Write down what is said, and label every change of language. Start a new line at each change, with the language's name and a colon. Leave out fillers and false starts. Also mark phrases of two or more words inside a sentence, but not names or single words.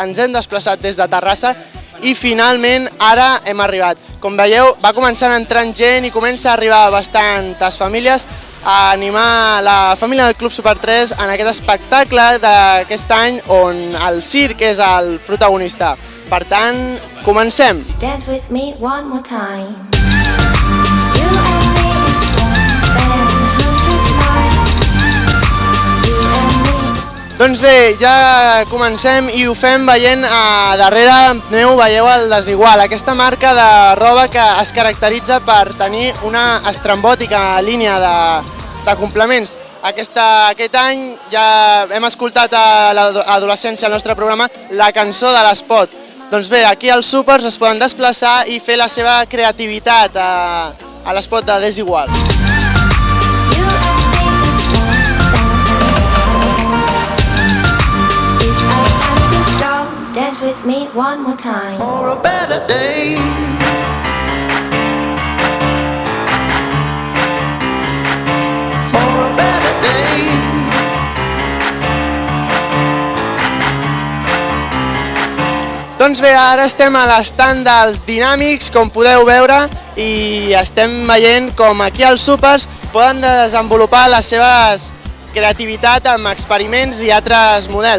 Catalan: Ens hem desplaçat des de Terrassa i finalment ara hem arribat. Com veieu, va començant entrant gent i comença a arribar bastantes famílies a animar la família del Club Super 3 en aquest espectacle d'aquest any on el circ és el protagonista. Per tant, comencem!
English: Dance with me one more time. You and me is more than 100 miles. You and me is...
Catalan: Doncs bé, ja comencem i ho fem veient darrere meu, veieu el Desigual, aquesta marca de roba que es caracteritza per tenir una estrambòtica línia de complements. Aquest any ja hem escoltat a l'adolescència al nostre programa la cançó de l'espot. Doncs bé, aquí els súpers es poden desplaçar i fer la seva creativitat a l'espot de Desigual.
English: You and me is more than... It's our time to go. Dance with me one more time. For a better day. For a better day.
Catalan: Doncs bé, ara estem a l'estand dels Dinàmics, com podeu veure, i estem veient com aquí els súpers poden desenvolupar les seves creativitat amb experiments i altres models.